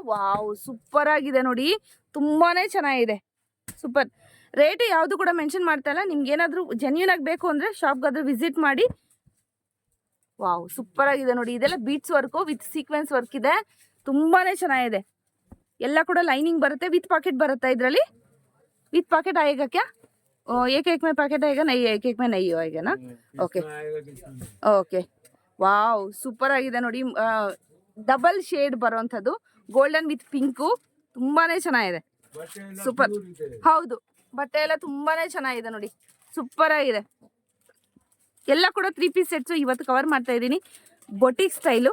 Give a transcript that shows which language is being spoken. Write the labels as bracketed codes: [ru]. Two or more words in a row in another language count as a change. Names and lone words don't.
[en] wow super [kn] ಆಗಿದೆ ನೋಡಿ, ತುಂಬಾನೇ ಚೆನ್ನಾಗಿದೆ, ಸೂಪರ್. ರೇಟ್ ಯಾವುದು ಕೂಡ ಮೆನ್ಷನ್ ಮಾಡ್ತಾ ಇಲ್ಲ. ನಿಮ್ಗೆ ಏನಾದರೂ ಜೆನ್ಯೂನ್ ಆಗಿ ಬೇಕು ಅಂದ್ರೆ ಶಾಪ್ಗಾದ್ರೂ ವಿಸಿಟ್ ಮಾಡಿ. [en] wow super [kn] ಆಗಿದೆ ನೋಡಿ. ಇದೆಲ್ಲ [en] beats work with sequence work [kn] ಇದೆ, ತುಂಬಾನೇ ಚೆನ್ನಾಗಿದೆ. ಎಲ್ಲ ಕೂಡ ಲೈನಿಂಗ್ ಬರುತ್ತೆ, [en] with pocket [kn] ಬರುತ್ತೆ ಇದರಲ್ಲಿ. [en] with packet [hi] आएगा क्या? एक में पैकेट आएगा? नहीं, एक में नहीं आएगा ना. [en] OK OK, wow super [kn] ಆಗಿದೆ ನೋಡಿ. [en] double shade [kn] ಬರೋಂಥದ್ದು, [en] golden with pink, [kn] ತುಂಬಾನೇ ಚೆನ್ನಾಗಿದೆ, ಸೂಪರ್. ಹೌದು, ಬಟ್ಟೆ ಎಲ್ಲ ತುಂಬಾನೇ ಚೆನ್ನಾಗಿದೆ ನೋಡಿ, ಸೂಪರ್ ಆಗಿದೆ. ಎಲ್ಲ ಕೂಡ [en] 3 piece sets [kn] ಇವತ್ತು ಕವರ್ ಮಾಡ್ತಾ ಇದ್ದೀನಿ, [en] boutique style.